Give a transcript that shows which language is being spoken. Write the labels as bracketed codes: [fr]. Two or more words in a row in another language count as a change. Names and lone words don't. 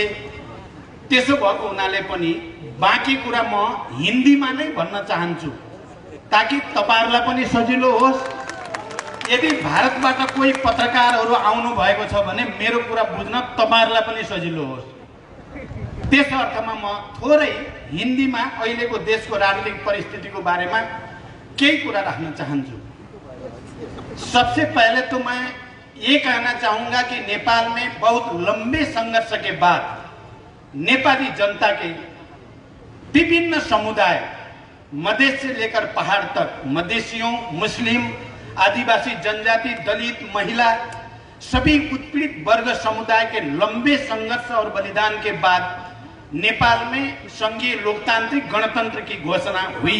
[ne] त्यसो भएको हुनाले पनि बाँकी कुरा म हिन्दीमा नै भन्न चाहन्छु ताकि तपाईहरुलाई पनि सजिलो होस्। यदि भारतबाट कोही पत्रकारहरू आउनु भएको छ भने मेरो कुरा बुझ्न तपाईहरुलाई पनि सजिलो होस्। त्यस अर्थमा म थोरै हिन्दीमा अहिलेको देशको राजनीतिक परिस्थितिको बारेमा केही कुरा राख्न चाहन्छु। [hi] सबसे पहले तो मैं ये कहना चाहूंगा कि नेपाल में बहुत लंबे संघर्ष के बाद नेपाली जनता के विभिन्न समुदाय, मधेश से लेकर पहाड़ तक, मधेसियों, मुस्लिम, आदिवासी, जनजाति, दलित, महिला, सभी उत्पीड़ित वर्ग समुदाय के लंबे संघर्ष और बलिदान के बाद नेपाल में संघीय लोकतांत्रिक गणतंत्र की घोषणा हुई।